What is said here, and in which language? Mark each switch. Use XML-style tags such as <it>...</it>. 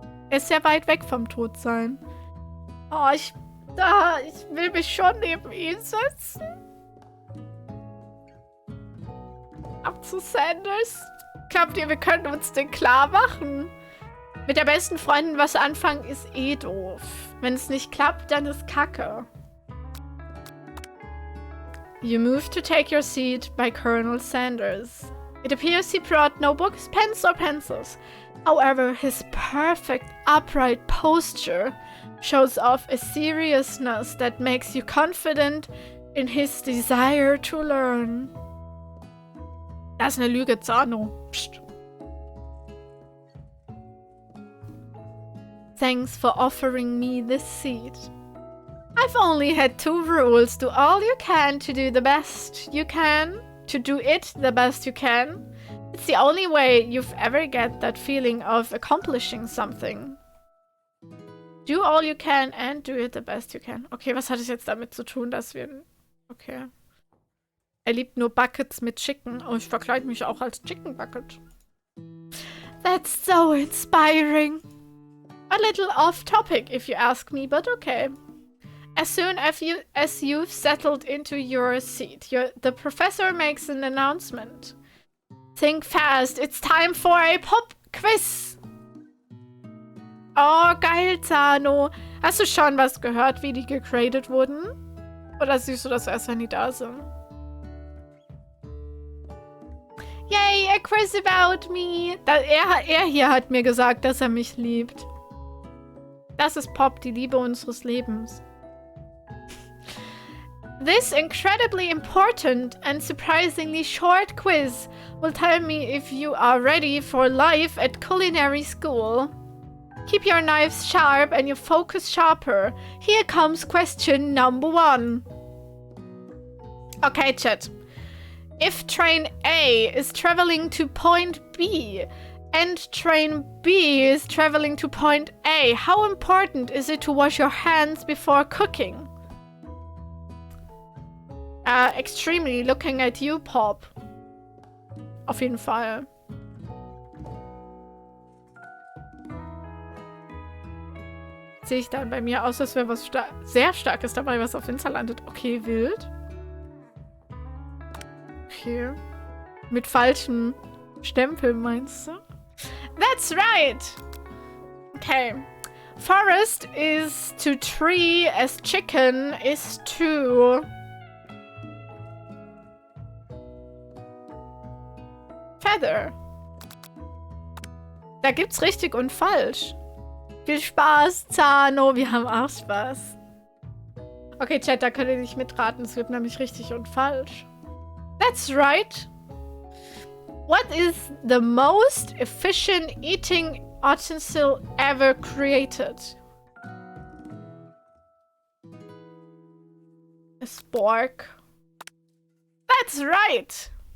<de>Er ist sehr weit weg vom Todsein. Oh, ich will mich schon neben ihn setzen. Ab zu Sanders. Glaubt ihr, wir können uns den klar machen? Mit der besten Freundin was anfangen ist eh doof. Wenn es nicht klappt, dann ist Kacke.</de> <en>You move to take your seat by Colonel Sanders. It appears he brought no books, pens or pencils. However, his perfect upright posture shows off a seriousness that makes you confident in his desire to learn.</en> <de>Das ist eine Lüge, Zano. Psst.</de> <en>Thanks for offering me this seat. I've only had 2 rules. Do all you can to do the best you can. To do it the best you can. It's the only way you've ever get that feeling of accomplishing something. Do all you can and do it the best you can.</en> <de>Okay, was hat es jetzt damit zu tun, dass wir... Okay. Er liebt nur Buckets mit Chicken. Oh, ich verkleide mich auch als Chicken Bucket.</de> <en>That's so inspiring. A little off topic, if you ask me, but okay. As soon as you've settled into your seat, the professor makes an announcement. Think fast, it's time for a pop quiz.</en> <de>Oh, geil, Zano. Hast du schon was gehört, wie die gegradet wurden? Oder siehst du das erst, wenn die da sind?</de> <en>Yay, a quiz about me.</en> <de>Er hier hat mir gesagt, dass er mich liebt. Das ist Pop, die Liebe unseres Lebens.</de> <en>This incredibly important and surprisingly short quiz will tell me if you are ready for life at culinary school. Keep your knives sharp and your focus sharper. Here comes question number 1. Okay, chat. If train A is traveling to point B and train B is traveling to point A, how important is it to wash your hands before cooking? Extremely, looking at you, Pop.</en> <de>Auf jeden Fall. Sehe ich dann bei mir aus, als wäre was sehr Starkes dabei, was auf Insta landet. Okay, wild. Okay. Mit falschen Stempeln, meinst du?</de> <en>That's right! Okay. Forest is to tree as chicken is to... Feather.</en> <de>Da gibt's richtig und falsch. Viel Spaß, Zano. Wir haben auch Spaß. Okay, Chat, da könnt ihr nicht mitraten. Es gibt nämlich richtig und falsch.</de> <en>That's right. What is the most efficient eating utensil ever created? A spork. That's right.</en>